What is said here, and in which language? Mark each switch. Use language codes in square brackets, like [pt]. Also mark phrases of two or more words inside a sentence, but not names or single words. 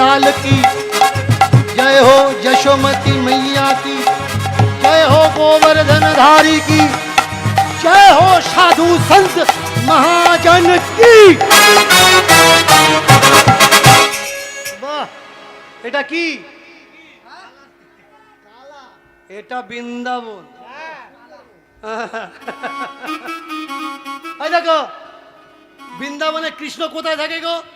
[hi] की, जय हो यशोमती मैया की, जय हो गोवर्धन धारी की, जय हो साधु संत महाजन की। [bn] বাহ, এটা কি? এটা বৃন্দাবন। এই দেখো বৃন্দাবনে কৃষ্ণ কোথায় থাকে গো?